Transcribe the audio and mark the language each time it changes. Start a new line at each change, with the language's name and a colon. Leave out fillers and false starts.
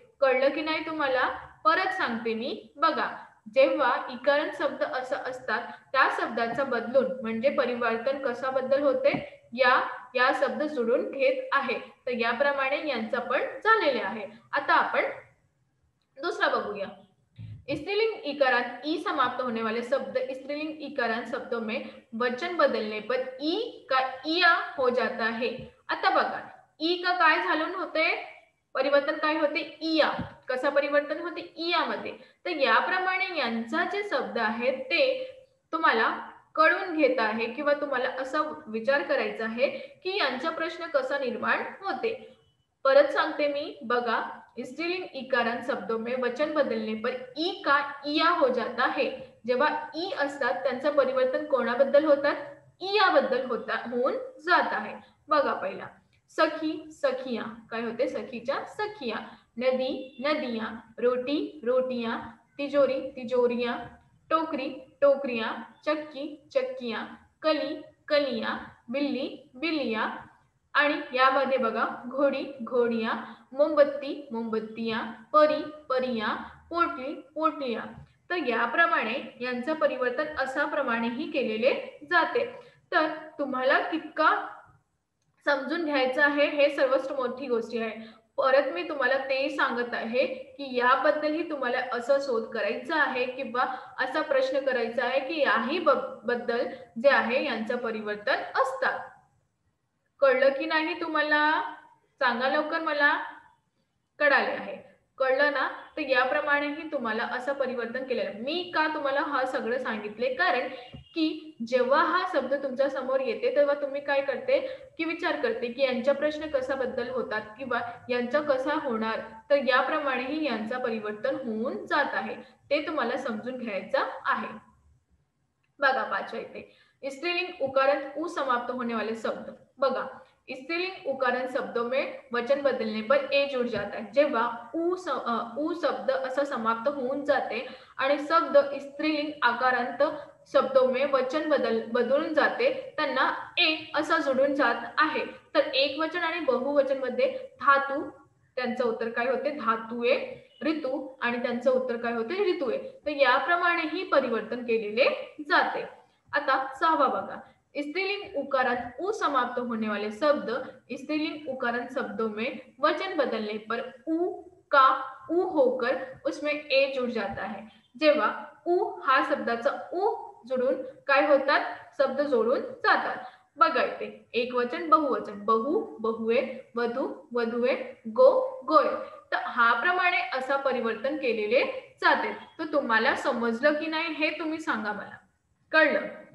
Marathi: कळलं की नाही तुम्हाला? परत सांगते मी. बघा, जेव्हा इकारण शब्द असं असतात त्या शब्दाचा बदलून म्हणजे परिवर्तन कसा बदल होते? या शब्द जोडून घेत आहे. तर याप्रमाणे यांचं पण झालेले आहे. आता आपण दूसरा बघूया.
Hindi: स्त्रीलिंग इकारांत ई समाप्त होने वाले शब्द स्त्रीलिंग इकारांत शब्दों में वचन बदलने पर ई का इया हो जाता है.
Marathi: आता बघा, ई का काय झालं होते? परिवर्तन काय होते? इया. कसं परिवर्तन होते इयामध्ये. तर याप्रमाणे यांचा जे शब्द आहेत ते तुम्हाला कळून घेता आहे किंवा तुम्हाला असा विचार करायचा आहे की यांचा प्रश्न कसा निर्माण होते. परत सांगते मी, बघा,
Hindi: स्त्रीलिंग इकारांत शब्दों में वचन बदलने पर ई का इया हो जाता है.
Marathi: जेव्हा ई असतात त्यांचं परिवर्तन कोणाबद्दल होतात? इयाबद्दल होऊन जात आहे. बघा पहिला, सखी सखिया, काय होते? सखीच्या सखिया.
Hindi: नदी नदियां, रोटी रोटियां, तिजोरी तिजोरियां, टोकरी टोकरियां, चक्की चक्कियां, कली कलियां, बिल्ली बिल्लिया.
Marathi: आणि यामध्ये बघा,
Hindi: घोडी घोडिया, मोमबत्ती मोमबत्तिया, परी परिया, पोटली पोटलिया.
Marathi: तर याप्रमाणे यांचं परिवर्तन अशा प्रमाणेही केलेले जाते. तर तुम्हाला कितका समजून घ्यायचं आहे हे सर्वात मोठी गोष्ट आहे. परत मी तुम्हाला ते सांगत आहे की याबद्दलही तुम्हाला असं शोध करायचा आहे किंवा असा प्रश्न करायचा आहे की याही बद्दल जे आहे यांचं परिवर्तन असतात. कळलं की नाही तुम्हाला? सांगा लवकर मला. कळाले आहे? कळलं ना? तर याप्रमाणेही तुम्हाला असं परिवर्तन केलेलं. मी का तुम्हाला हा सगळं सांगितले? कारण की जेव्हा हा शब्द तुमच्या समोर येते तेव्हा तुम्ही काय करते की विचार करते की यांचा प्रश्न कसा बद्दल होतात किंवा यांचा कसा होणार. तर याप्रमाणेही यांचा परिवर्तन होऊन जात आहे. ते तुम्हाला समजून घ्यायचं आहे. बघा, पाचवा इथे
Hindi: स्त्रीलिंग उकारंत उ समाप्त होने वाले शब्द. बघा, स्त्रीलिंग उकारंत शब्दों में वचन बदलने पर ए जुड़ जाता है.
Marathi: जेव्हा उ शब्द असा समाप्त होऊन जाते आणि शब्द स्त्रीलिंग आकारांत
Hindi: शब्दों में
Marathi: वचन बदलून जाते त्यांना ए असा जोडून जात आहे. तर एक वचन आणि बहुवचन मध्ये धातू, त्यांचं उत्तर काय होते? धातुए. ऋतू आणि त्यांचं उत्तर काय होते? ऋतुए. तर याप्रमाणेही परिवर्तन केलेले जाते. आता सहावा बघा,
Hindi: स्त्रीलिंग उकारांत उ समाप्त होने वाले शब्द स्त्रीलिंग उकारांत शब्दों में वचन बदलने पर उ का उ होकर उसमें ए जुड़ जाता है.
Marathi: जेव्हा उ हा शब्दाचा उ जोडून काय होतात? शब्द जोडून जातात. बघा इथे एक वचन बहुवचन, बहु बहुए, वधू वधुए, गो गोय. तर हा प्रमाणे असा परिवर्तन केलेले जाते. तर तुम्हाला समजलं की नाही हे तुम्ही सांगा मला. कळलं?